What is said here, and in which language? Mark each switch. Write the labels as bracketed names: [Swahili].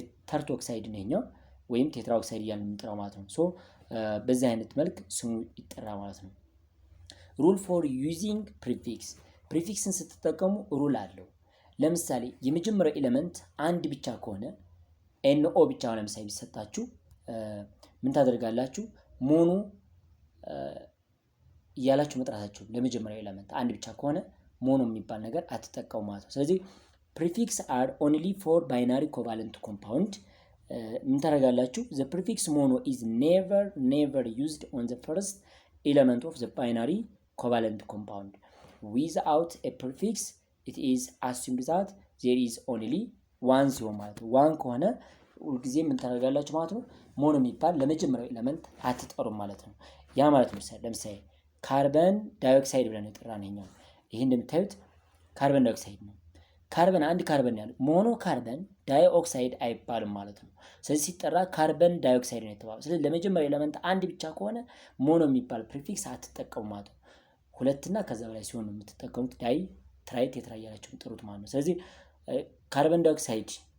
[Amharic] ተርት ኦክሳይድ ነኛው ወይም ቴትራ ኦክሳይድ እያልን የምንጠራው ማለት ነው። ሶ በዚህ አይነት መልክ ስሙ ይጠራ ማለት ነው። [English] ሩል ፎር ዩዚንግ ፕሪፊክስ [Amharic] ፕሪፊክስን ስትጠቀሙ ሩል አለው። ለምሳሌ የመጀመሪያው ኤሌመንት አንድ ብቻ ከሆነ ኤንኦ ብቻ ለምሳሌ ቢሰጣችሁ ምን ታደርጋላችሁ? ሞኖ እያላችሁ መጥራታችሁ ለመጀመሪያው ኤሌመንት አንድ ብቻ ከሆነ ሞኖ የሚባል ነገር አትጠቀሙ ማለት ነው። ስለዚህ [English] prefix are only for binary covalent compound [Amharic] ምን ታደርጋላችሁ? [English] the prefix mono is never used on the first element of the binary covalent compound. Without a prefix it is assumed that there is only one [Amharic] ሲሆን ማለት ነው። ዋን ከሆነ ሁልጊዜ ምን ታደርጋላችሁ ማለት ነው? ሞኖ የሚባል ለመጀመሪያው ኤሌመንት አትጠሩም ማለት ነው። ያ ማለት ነው ለምሳሌ ካርበን ዳይኦክሳይድ ብለን የጠራነው ይሄ እንደምታዩት ካርበን ዳይኦክሳይድ ነው። ካርበን አንድ ካርበን ያለው ሞኖ ካርበን ዳይኦክሳይድ አይባልም ማለት ነው። ስለዚህ ሲጠራ ካርበን ዳይኦክሳይድ ነው የተባለው። ስለዚህ ለመጀመሪያ ኤሌመንት አንድ ብቻ ከሆነ ሞኖ የሚባል ፕሪፊክስ አትጠቀሙ ማለት ነው። ሁለትና ከዛ በላይ ሲሆን ነው የምትጠቀሙት ዳይ ትራይ ቴትራ እያላችሁ ጥሩት ማለት ነው። ስለዚህ ካርበን ዳይኦክሳይድ